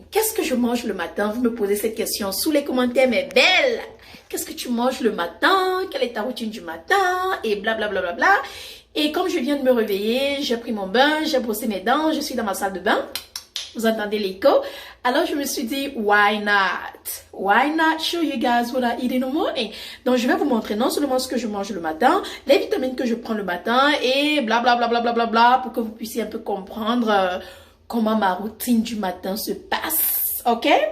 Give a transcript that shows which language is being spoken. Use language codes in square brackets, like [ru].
[fr] Qu'est-ce que je mange le matin? Vous me posez cette question sous les commentaires, mes belles. Qu'est-ce que tu manges le matin? Quelle est ta routine du matin? Et blablabla. Bla, bla, bla. Et comme je viens de me réveiller, j'ai pris mon bain, j'ai brossé mes dents, je suis dans ma salle de bain. Vous entendez l'écho? Alors je me suis dit, [en] why not? Why not show you guys what I eat in the morning? [fr] Donc je vais vous montrer non seulement ce que je mange le matin, les vitamines que je prends le matin et blablabla pour que vous puissiez un peu comprendre comment ma routine du matin se passe. Ok?